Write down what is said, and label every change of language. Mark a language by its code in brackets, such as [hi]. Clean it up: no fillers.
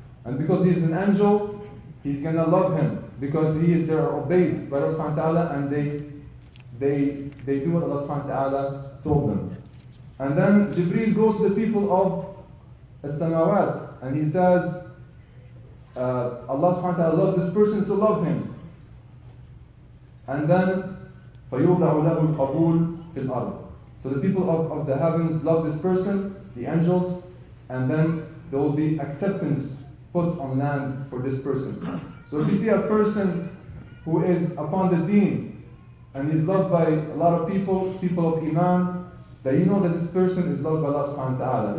[en] And because he is an angel, he's going to love him. Because he is there obeyed by Allah subhanahu wa ta'ala, and they do what Allah subhanahu wa ta'ala told them. And then Jibreel goes to the people of as-samawat and he says, Allah subhanahu wa ta'ala loves this person, so love him. And then [ar] فَيُوضَعُ لَهُ الْقَبُولُ فِي الْأَرْضِ. [en] So the people of the heavens love this person, the angels, and then there will be acceptance put on land for this person. So if you see a person who is upon the deen, and he's loved by a lot of people of Iman, that you know that this person is loved by Allah subhanahu wa ta'ala.